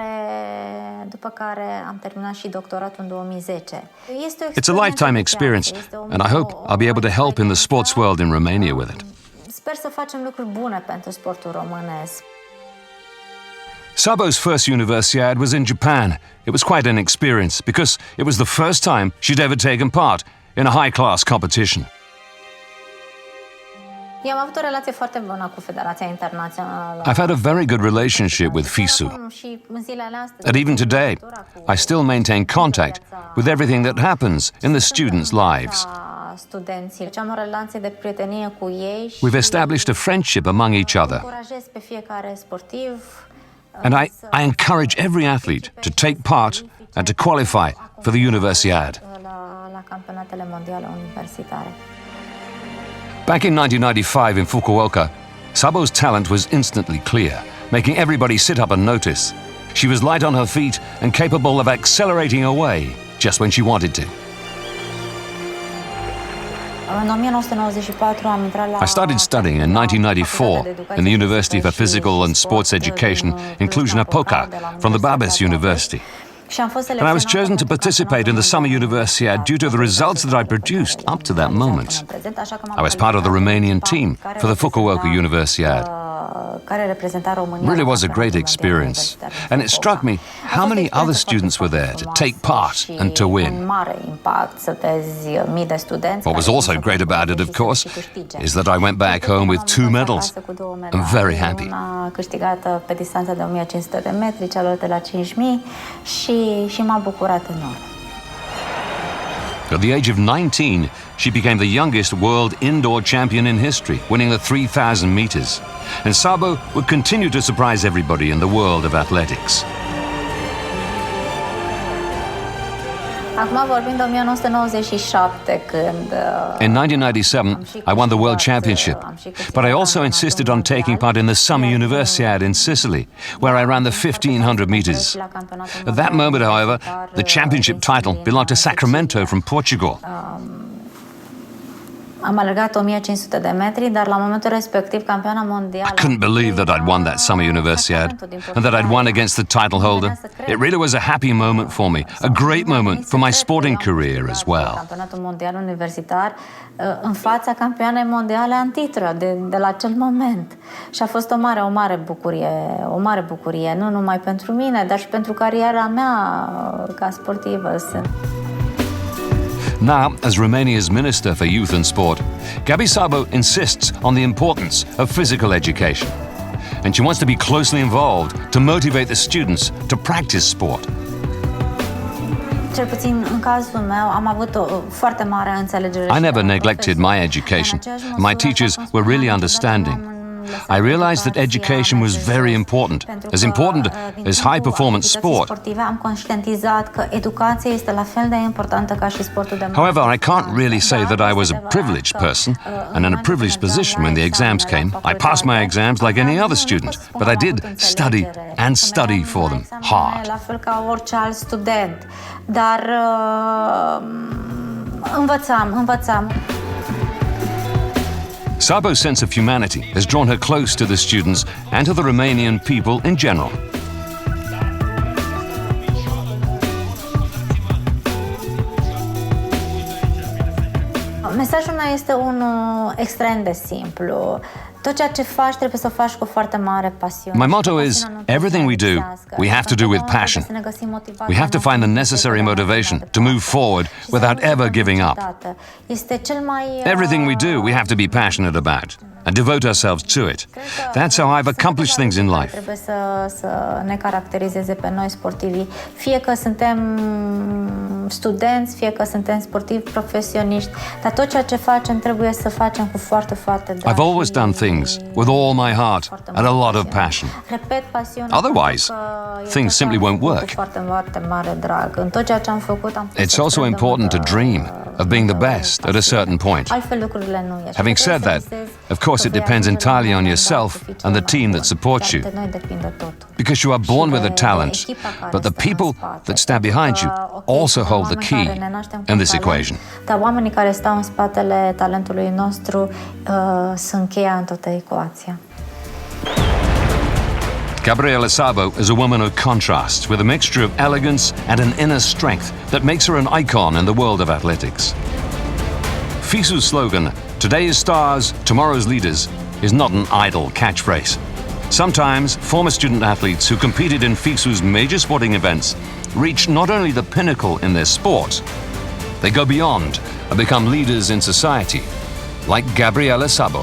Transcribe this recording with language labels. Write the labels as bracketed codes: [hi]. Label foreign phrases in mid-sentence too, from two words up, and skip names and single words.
[en] It's a lifetime experience, and I hope I'll be able to help in the sports world in Romania with it. Sabo's first Universiade was in Japan. It was quite an experience because it was the first time she'd ever taken part in a high-class competition. [ro] Eu am avut o relație foarte bună cu Federația Internațională. [en] I've had a very good relationship with FISU. [ro] Și în zilele astea, [en] And even today, I still maintain contact with everything that happens in the students' lives. [ro] studenții. Am o relație de prietenie cu ei și [en] We've established a friendship among each other. [ro] încurajez pe fiecare sportiv. [en] And I encourage every athlete to take part and to qualify for the Universiade. [ro] La campionatele mondiale universitare. [en] Back in 1995 in Fukuoka, Sabo's talent was instantly clear, making everybody sit up and notice. She was light on her feet and capable of accelerating away just when she wanted to. [ro] În 1994 am intrat la [en] I started studying in 1994 in the University for Physical and Sports Education in Cluj-Napoca from the Babes University. And I was chosen to participate in the Summer Universiade due to the results that I produced up to that moment. I was part of the Romanian team for the Fukuoka Universiade. It really was a great experience, and it struck me how many other students were there to take part and to win. What was also great about it, of course, is that I went back home with 2 medals. I'm very happy. [ro] Câștigată pe distanța de 1500 de metri, cealaltă la 5000 și m-a bucurat enorm. [en] At the age of 19, she became the youngest world indoor champion in history, winning the 3,000 meters. And Sabo would continue to surprise everybody in the world of athletics. [ro] Acum vorbim de 1997 când [en] In 1997, I won the World Championship, but I also insisted on taking part in the Summer Universiade in Sicily, where I ran the 1,500 meters. At that moment, however, the championship title belonged to Sacramento from Portugal. [ro] am alergat 1500 de metri, dar la momentul respectiv campioana mondială. [en] I couldn't believe that I'd won that Summer Universiade and that I'd won against the title holder. It really was a happy moment for me, a great moment for my sporting career as well. [ro] Campionatul mondial universitar în fața campioanei mondiale în titlu de la acel moment. Și a fost o mare bucurie, nu numai pentru mine, dar și pentru cariera mea ca sportivă. [en] Now, as Romania's Minister for Youth and Sport, Gabi Sabo insists on the importance of physical education. And she wants to be closely involved to motivate the students to practice sport. [ro] Cel puțin în cazul meu am avut o foarte mare înțelegere. [en] I never neglected my education. My teachers were really understanding. I realized that education was very important as high-performance sport. [ro] Am conștientizat că educația este la fel de importantă ca și sportul de masă. [en] However, I can't really say that I was a privileged person and in a privileged position when the exams came. I passed my exams like any other student, but I did study for them hard. [ro] La fel ca orice alt student, dar învățam. [en] Sabo's sense of humanity has drawn her close to the students and to the Romanian people in general. [ro] Mesajul meu este unul extrem de simplu. Tot ceea ce faci trebuie să o faci cu foarte mare pasiune. [en] My motto is, everything we do, we have to do with passion. We have to find the necessary motivation to move forward without ever giving up. Everything we do, we have to be passionate about and devote ourselves to it. That's how I've accomplished things in life. [ro] Trebuie să ne caracterizeze pe noi sportivii, fie că suntem studenți, fie că suntem sportivi profesioniști, dar tot ceea ce facem trebuie să facem cu foarte drag. [en] I've always done things with all my heart and a lot of passion. [ro] Repet, pasiunea. [en] Otherwise, things simply won't work. [ro] Foarte mare drag. În tot ceea ce am făcut am. [en] It's also important to dream of being the best at a certain point. [ro] Altfel lucrurile nu ies. [en] Having said that, of course it depends entirely on yourself and the team that supports you. Because you are born with a talent, but the people that stand behind you also hold the key in this equation. [ro] Dar oamenii care stau în spatele talentului nostru sunt cheia în toată ecuația. [en] Gabriela Sabo is a woman of contrasts, with a mixture of elegance and an inner strength that makes her an icon in the world of athletics. FISU's slogan, "Today's stars, tomorrow's leaders," is not an idle catchphrase. Sometimes, former student athletes who competed in FISU's major sporting events reach not only the pinnacle in their sport, they go beyond and become leaders in society, like Gabriela Szabo.